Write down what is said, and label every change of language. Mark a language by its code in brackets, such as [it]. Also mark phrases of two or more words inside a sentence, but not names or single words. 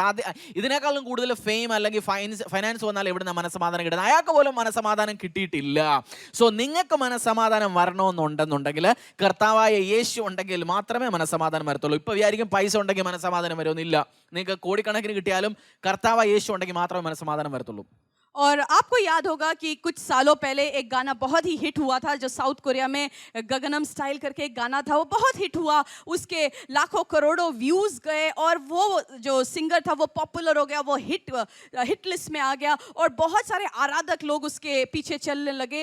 [ml] ഇതിനേക്കാളും കൂടുതൽ ഫെയിം അല്ലെങ്കിൽ ഫൈനാൻസ് വന്നാൽ എവിടുന്ന മനസമാധാനം കിട്ടുന്നത്? അയാൾക്ക് പോലും മനസമാധാനം കിട്ടിയിട്ടില്ല. സോ നിങ്ങൾക്ക് മനസമാധാനം വരണമെന്നുണ്ടെന്നുണ്ടെങ്കിൽ കർത്താവായ യേശു ഉണ്ടെങ്കിൽ മാത്രമേ മനസമാധാനം വരത്തുള്ളൂ. ഇപ്പോൾ വിചാരിക്കും പൈസ ഉണ്ടെങ്കിൽ മനസമാധാനം വരുമെന്നില്ല. നിങ്ങൾക്ക് കോടിക്കണക്കിന് കിട്ടിയാലും കർത്താവായ യേശു ഉണ്ടെങ്കിൽ മാത്രമേ മനസമാധാനം വരത്തുള്ളൂ. [hi] और आपको याद होगा कि कुछ सालों पहले एक गाना बहुत ही हिट हुआ था, जो साउथ कोरिया में गगनम स्टाइल करके एक गाना था. वो बहुत हिट हुआ, उसके लाखों करोड़ों व्यूज़ गए और वो जो सिंगर था वो पॉपुलर हो गया, वो [en] hit list [hi] में आ गया और बहुत सारे आराधक लोग उसके पीछे चलने लगे.